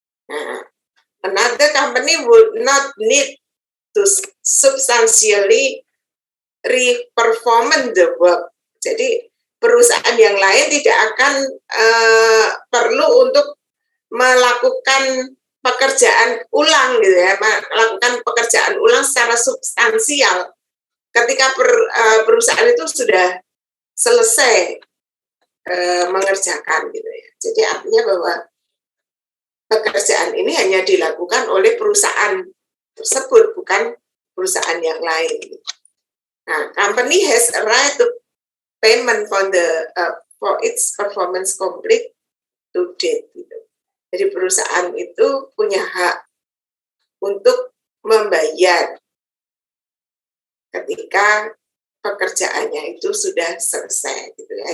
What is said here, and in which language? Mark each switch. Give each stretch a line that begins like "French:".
English: Nah, another company would not need to substantially re-perform the work.
Indonesian: Jadi perusahaan yang lain tidak akan perlu untuk melakukan pekerjaan ulang gitu ya, melakukan pekerjaan ulang secara substansial ketika perusahaan itu sudah selesai mengerjakan gitu ya. Jadi artinya bahwa pekerjaan ini hanya dilakukan oleh perusahaan tersebut, bukan perusahaan yang lain.
English: Nah, company has a right to payment for its performance complete to date.
Indonesian: Gitu. Jadi perusahaan itu punya hak untuk membayar ketika pekerjaannya itu sudah selesai, gitu ya.